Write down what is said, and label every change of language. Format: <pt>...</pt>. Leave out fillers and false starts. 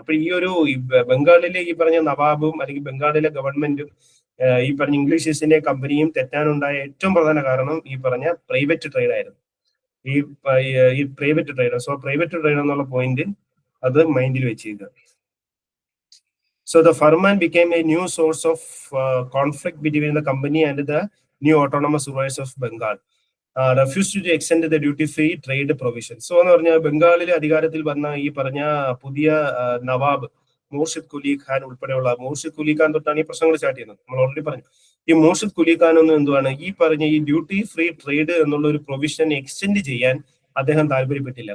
<ml>അപ്പൊ ഈ ഒരു ബംഗാളിലെ ഈ പറഞ്ഞ നവാബും അല്ലെങ്കിൽ ബംഗാളിലെ ഗവൺമെന്റും ഈ പറഞ്ഞ ഇംഗ്ലീഷ് ഈസ്റ്റ് ഇന്ത്യ കമ്പനിയും തെറ്റാനുണ്ടായ ഏറ്റവും പ്രധാന കാരണം ഈ പറഞ്ഞ പ്രൈവറ്റ് ട്രേഡ് ആയിരുന്നു. ഈ private trade. So private trade എന്നുള്ള പോയിന്റ് അത് മൈൻഡിൽ വെച്ചിരിക്കുക.</ml> <en>So the Farman became a new source of conflict between the company and the new autonomous rulers of Bengal. Refused to extend the duty free trade provision.</en> <ml>So എന്ന് പറഞ്ഞാൽ ബംഗാളിലെ അധികാരത്തിൽ വന്ന ഈ പറഞ്ഞ പുതിയ നവാബ് മൂർഷിദ് കുലി ഖാൻ ഉൾപ്പെടെയുള്ള, മൂർഷിദ് കുലി ഖാൻ തൊട്ടാണ് ഈ പ്രശ്നങ്ങൾ സ്റ്റാർട്ട് ചെയ്യുന്നത്, നമ്മൾ ഓൾറെഡി പറഞ്ഞു. ഈ മൂർഷിദ് കുലി ഖാൻ ഒന്നും എന്തുവാണ്, ഈ പറഞ്ഞ ഈ ഡ്യൂട്ടി ഫ്രീ ട്രേഡ് എന്നുള്ള ഒരു പ്രൊവിഷൻ എക്സ്റ്റെൻഡ് ചെയ്യാൻ അദ്ദേഹം താല്പര്യപ്പെട്ടില്ല.</ml>